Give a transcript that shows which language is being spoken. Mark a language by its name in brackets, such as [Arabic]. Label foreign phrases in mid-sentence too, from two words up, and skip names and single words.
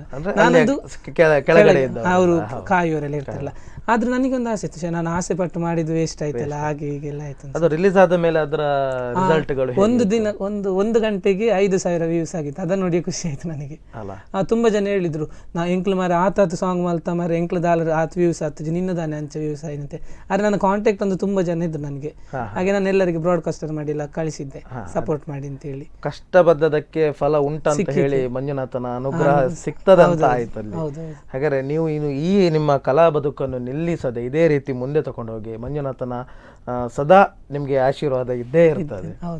[Kannada] ನಾನೊಂದು ಅವರು ಕಾಯುವವರೆಲ್ಲ ಇರ್ತಾರಲ್ಲ, ಆದ್ರೆ ನನಗೊಂದು ಆಸೆ ಇತ್ತು, ನಾನು ಆಸೆ ಪಟ್ಟು ಮಾಡಿದ್ದು ವೇಸ್ಟ್ ಆಯ್ತಲ್ಲ, ಹಾಗೆ ಹೀಗೆಲ್ಲ ಆಯ್ತು. ಅದು ರಿಲೀಸ್ ಆದ ಮೇಲೆ ಅದರ ರಿಸಲ್ಟ್ಗಳು ಒಂದು ದಿನ ಒಂದು ಗಂಟೆಗೆ 5,000 ವ್ಯೂಸ್ ಆಗಿತ್ತು. ಅದನ್ನ ನೋಡಿ ಖುಷಿ ಆಯ್ತು ನನಗೆ. ತುಂಬಾ ಜನ ಹೇಳಿದ್ರು, [Tulu] ನಾ ಎಂಕ್ಲು ಮಾರ ಆತಾತು ಸಾಂಗ್ ಮಲ್ತಾ ಮಾರ ಎಂಕ್ಲು ದಾಲರ್ ಆತ್ ವ್ಯೂಸ್ ಆತು, ನಿನ್ನ ದಾನೆ ಅಂಚ ವ್ಯೂಸ್ ಆಯ್ತಂತೆ. [Kannada] ಆದ್ರೆ ನನ್ನ ಕಾಂಟ್ಯಾಕ್ಟ್ ಒಂದು ತುಂಬಾ ಜನ ಇದ್ರು ನನಗೆ. ಹಾಗೆ ನಾನು ಎಲ್ಲರಿಗೆ ಬ್ರಾಡ್ಕಾಸ್ಟರ್ ಮಾಡಿ ಎಲ್ಲ ಕಳಿಸಿದ್ದೆ, ಸಪೋರ್ಟ್ ಮಾಡಿ ಅಂತ ಹೇಳಿ. ಕಷ್ಟ ಬದ್ದದಕ್ಕೆ ಫಲ ಉಂಟಂತ ಹೇಳಿ ಮಂಜುನಾಥನ ಅನುಗ್ರಹ ಸಿಗ್ತದಂತ ಆಯ್ತಲ್ಲಿ. ಹಾಗಾದ್ರೆ ನೀವು ಇನ್ನು ಈ ನಿಮ್ಮ ಕಲಾ ಬದುಕನ್ನು ನಿಲ್ಲಿಸದೆ ಇದೇ ರೀತಿ ಮುಂದೆ ತಗೊಂಡು ಹೋಗಿ, ಮಂಜುನಾಥನ ಸದಾ ನಿಮ್ಗೆ ಆಶೀರ್ವಾದ ಇದ್ದೇ ಇರ್ತದೆ.